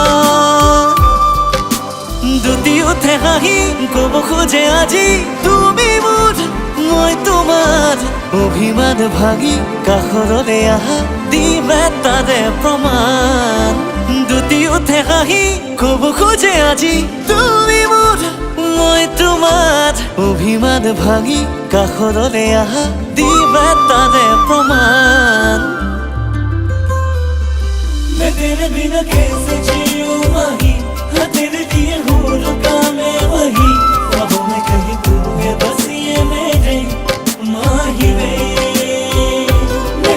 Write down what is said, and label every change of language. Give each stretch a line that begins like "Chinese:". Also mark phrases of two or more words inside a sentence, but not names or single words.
Assamese: দুটি উঠে হাঁহি ক'ব খোজে আজি তুমি মোৰ মই তোমাৰ অভিমান ভাঙি কাষৰলে আহা দিবা তাৰে প্ৰমাণ দুটি উঠে হাঁহি ক'ব খোজে আজি তুমি মোৰ মই তোমাৰ অভিমান ভাঙি কাষৰলে আহা দিবা তাৰে প্ৰমাণ
Hindi: मैं तेरे बिना कैसे जीऊं माही हाँ तेरे लिए हूँ रुका मैं वही ख्वाबों में कहीं तू है बस ये मेरे माही वे मैं